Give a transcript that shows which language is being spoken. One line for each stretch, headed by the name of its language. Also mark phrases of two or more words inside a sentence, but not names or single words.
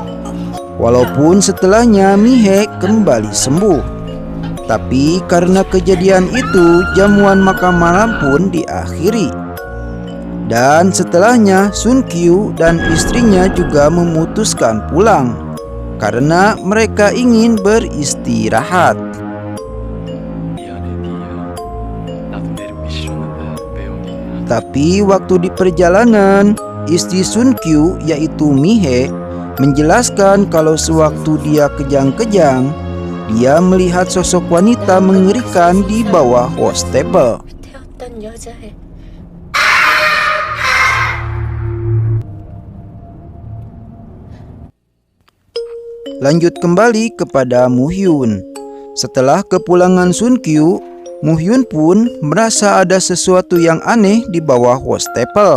Indonesian: Walaupun setelahnya Mihe kembali sembuh, tapi karena kejadian itu jamuan makan malam pun diakhiri. Dan setelahnya Sun Kyu dan istrinya juga memutuskan pulang karena mereka ingin beristirahat.
Korean: 미안해, 니야. 나도 내려오기 싫었는데 매운이.
Indonesian: Tapi waktu di perjalanan, istri Sun Kyu yaitu Mihe menjelaskan kalau sewaktu dia kejang-kejang, dia melihat sosok wanita mengerikan di bawah wastafel.
Korean: 태웠던 여자애.
Indonesian: Lanjut kembali kepada Muhyun. Setelah kepulangan Sun Kyu, Muhyun pun merasa ada sesuatu yang aneh di bawah wastafel.